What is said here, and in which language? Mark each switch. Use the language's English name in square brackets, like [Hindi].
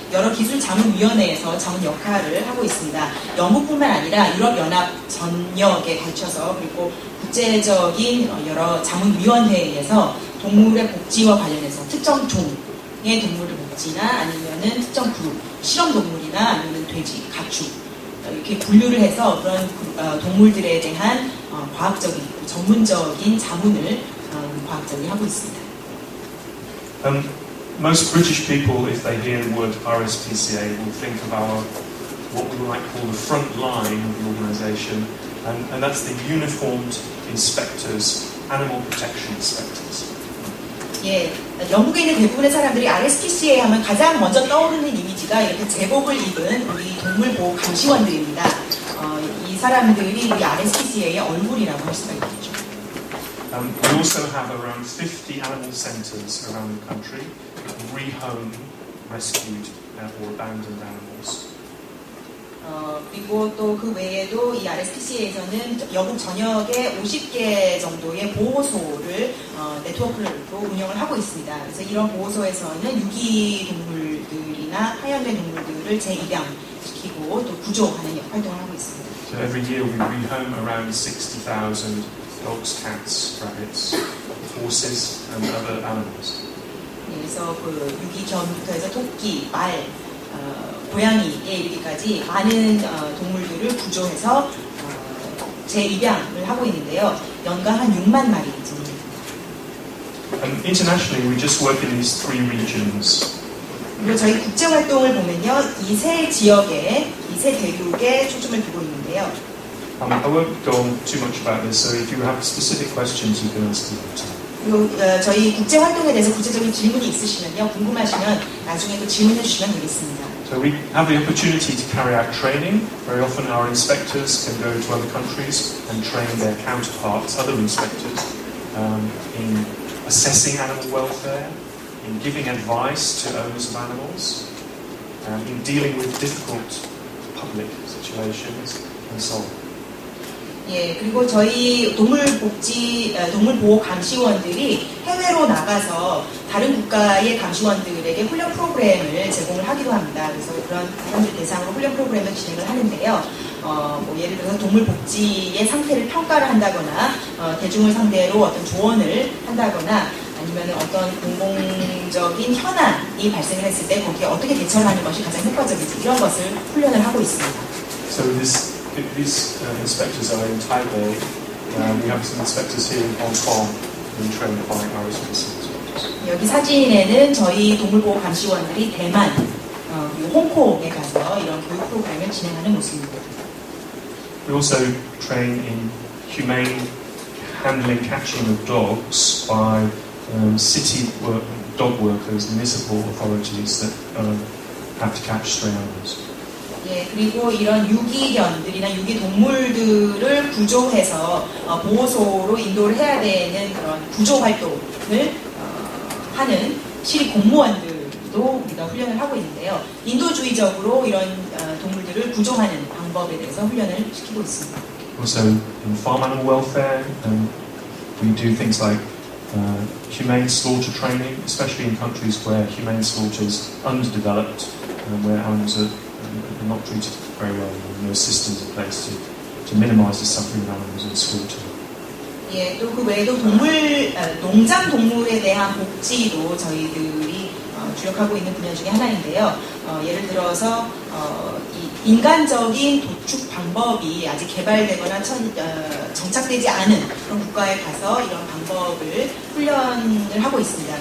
[Korean] 여러 기술자문위원회에서 자문 역할을 하고 있습니다. 영국뿐만 아니라 유럽연합 전역에 걸쳐서 그리고 국제적인 여러 자문위원회에서 동물의 복지와 관련해서 특정 종의 동물의 복지나 아니면은 특정 그룹, 실험동물이나 아니면 돼지, 가축 이렇게 분류를 해서 그런 동물들에 대한 과학적인, 전문적인 자문을 과학자들이 하고 있습니다. [English] Most British people, if they hear the word RSPCA, will think of what we might call the front line of the organisation, and that's the uniformed inspectors, animal protection inspectors. [Korean] 예, 영국에 있는 대부분의 사람들이 RSPCA 하면 가장 먼저 떠오르는 이미지가 이렇게 제복을 입은 우리 동물보호 감시원들입니다. 이 사람들이 우리 RSPCA의 얼굴이라고 할 수가 있겠죠. [English] We also have around 50 animal centres around the country that rehome rescued or abandoned animals. [Korean] 그리고 또 그 외에도 이 RSPCA에서는 영국 전역에 50개 정도의 보호소를 네트워크로 운영을 하고 있습니다. 그래서 이런 보호소에서는 유기 동물들이나 하연된 동물들을 재입양시키고 또 구조하는 활동을 하고 있습니다. [English] So every year we rehome around 60,000 dogs, cats, rabbits, horses and other animals. [Korean] 그래서 그 유기견부터 해서 토끼, 말, 고양이에 이르기까지 많은 동물들을 구조해서 재입양을 하고 있는데요. 연간 한 6만 마리 정도. [English] Internationally, we just work in these three regions. [Korean] 그리고 저희 국제 활동을 보면요, 이 세 지역에, 이 세 대륙에 초점을 두고 있는데요. [English] I won't go on too much about this, so if you have specific questions, you can ask them later. [Korean] 그리고 저희 국제 활동에 대해서 구체적인 질문이 있으시면요, 궁금하시면 나중에 또 질문해 주시면 되겠습니다. [English] So we have the opportunity to carry out training. Very often our inspectors can go to other countries and train their counterparts, other inspectors, in assessing animal welfare, in giving advice to owners of animals, in dealing with difficult public situations, and so on. [Korean] 예, 그리고 저희 동물보호 감시원들이 해외로 나가서 다른 국가의 감시원들에게 훈련 프로그램을 제공을 하기도 합니다. 그래서 그런 사람들 대상으로 훈련 프로그램을 진행을 하는데요. 뭐 예를 들어서 동물복지의 상태를 평가를 한다거나, 대중을 상대로 어떤 조언을 한다거나, 아니면 어떤 공공적인 현안이 발생을 했을 때 거기에 어떻게 대처를 하는 것이 가장 효과적인지 이런 것을 훈련을 하고 있습니다. [English] So these inspectors are in Taipei. We have some inspectors here in Hong Kong being trained by RSPCA inspectors. [Korean] 여기 사진에는 저희 동물보호 감시원들이 대만, 그리고 홍콩에 가서 이런 교육 프로그램을 진행하는 모습입니다. [English] We also train in humane handling, catching of dogs by city dog workers, municipal authorities that have to catch stray animals. [Korean] 예, 그리고 이런 유기견들이나 유기동물들을 구조해서 보호소로 인도를 해야 되는 그런 구조 활동을 하는 시립 공무원들도 우리가 훈련을 하고 있는데요. 인도주의적으로 이런 동물들을 구조하는 방법에 대해서 훈련을 시키고 있습니다. [English] Also in farm animal welfare, we do things like humane slaughter training, especially in countries where humane slaughter is underdeveloped and where animals are not treated very well, and no systems in place to minimize the suffering of animals in slaughter. [Korean] 예, 또 그 외에도 농장 동물에 대한 복지도 저희들이 주력하고 있는 분야 중에 하나인데요. 예를 들어서 이 인간적인 도축 방법이 아직 개발되거나 정착되지 않은 그런 국가에 가서 이런 방법을 훈련을 하고 있습니다.